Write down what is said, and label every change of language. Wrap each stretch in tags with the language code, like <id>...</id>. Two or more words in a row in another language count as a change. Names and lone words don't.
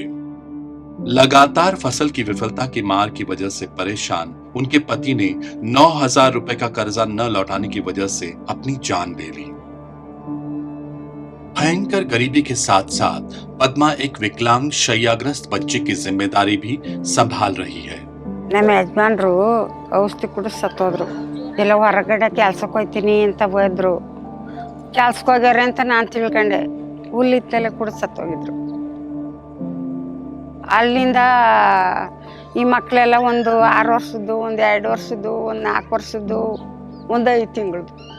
<hi>लगातार फसल की विफलता की मार की वजह से परेशान उनके पति ने 9,000 रुपए का कर्जा न लौटाने की वजह से अपनी जान ले ली। भयंकर गरीबी के साथ साथ पद्मा एक विकलांग शैयाग्रस्त बच्चे की जिम्मेदारी भी संभाल रही है।</hi> <kn>ನಮ್ಮ ಯಜಮಾನ್ರು ಔಷಧಿ ಕುಡಿದು ಸತ್ತೋದ್ರು. ಎಲ್ಲ ಹೊರಗಡೆ ಕೆಲ್ಸಕ್ಕೆ ಹೋಗ್ತೀನಿ ಅಂತ ಹೋದ್ರು. ಕೆಲ್ಸಕ್ಕೆ ಹೋಗ್ಯಾರ ಅಂತ ನಾನು ತಿಳ್ಕೊಂಡೆ. ಹುಲ್ಲಿತ್ತಲೆ ಕುಡಿದು ಸತ್ತೋಗಿದ್ರು. ಅಲ್ಲಿಂದ ಈ ಮಕ್ಕಳೆಲ್ಲ ಒಂದು 6 ವರ್ಷದ್ದು, ಒಂದು 2 ವರ್ಷದ್ದು, ಒಂದು 4 ವರ್ಷದ್ದು, ಒಂದು 5 ತಿಂಗಳದ್ದು.</kn>